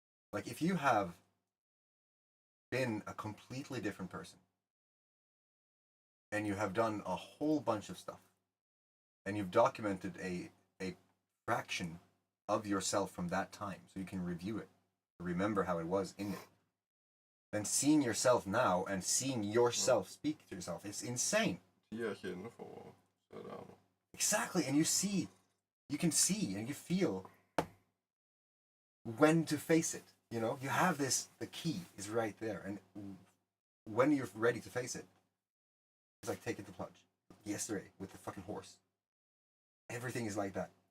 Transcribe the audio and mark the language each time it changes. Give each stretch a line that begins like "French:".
English: Like, if you have been a completely different person and you have done a whole bunch of stuff and you've documented a fraction of yourself from that time so you can review it, remember how it was in it, then seeing yourself now and seeing yourself speak to yourself, it's insane.
Norwegian: De er ikke inne for å se det her nå.
English: Exactly, and you can see and you feel when to face it. You know, you have this, the key is right there, and when you're ready to face it, it's like taking the plunge. Yesterday with the fucking horse. Everything is like that.